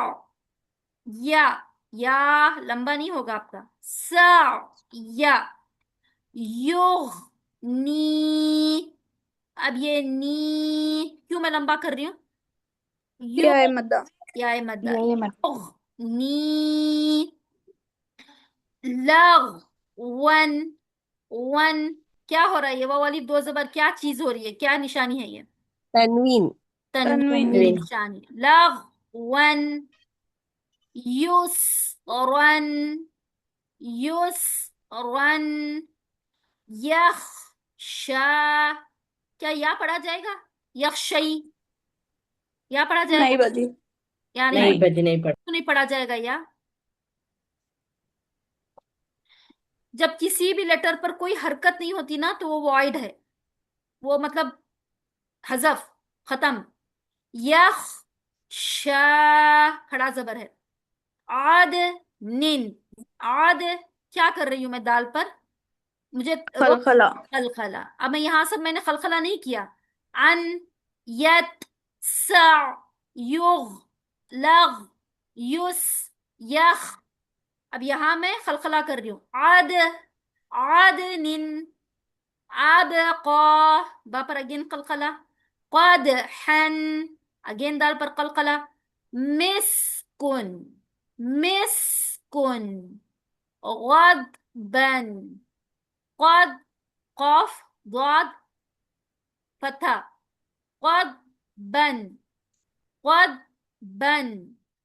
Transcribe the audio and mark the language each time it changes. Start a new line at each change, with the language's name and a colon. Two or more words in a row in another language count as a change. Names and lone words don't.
Urdu: یا لمبا نہیں ہوگا آپ کا، سا، یا، یوغ نی، اب یہ نی کیوں میں لمبا کر رہی ہوں؟ یا مدہ، یا مدہ، یہ مت
Arabic: یوغ نی، لغ ون، ون
Urdu: کیا ہو رہا ہے؟ یہ وہ والی دو زبر کیا چیز ہو رہی ہے؟ کیا نشانی ہے یہ؟ تنوین تنوین کی تنوین۔ نشانی،
Arabic: لغ ون، یوس رن، یوس رن، یخ شا،
Urdu: کیا یا پڑھا جائے گا؟ یخشئی، یا پڑھا جائے نہیں گا؟ بجی، یا نہیں نہیں بجی نہیں پڑھ، نہیں پڑھا جائے گا یا؟ جب کسی بھی لیٹر پر کوئی حرکت نہیں ہوتی نا تو وہ وائڈ ہے، وہ مطلب حذف، ختم۔
Arabic: یخ شا
Urdu: کھڑا زبر ہے،
Arabic: عاد نن، عاد
Urdu: کیا کر رہی ہوں میں دال پر؟ مجھے خلخلہ، خلخلا، اب میں یہاں سب میں نے خلخلا نہیں کیا، ان،
Arabic: یت، سع، یغ، لغ، یس، یخ،
Urdu: اب یہاں میں خلخلا کر رہی ہوں،
Arabic: عاد، عادن، عبقا، با
Urdu: پر اگین قلقلہ،
Arabic: قدحن،
Urdu: اگین دال پر قلقلہ،
Arabic: مسکن، مسکن، غضبن، قد،
Urdu: قاف ضاد فتح،
Arabic: قضبن، قضبن،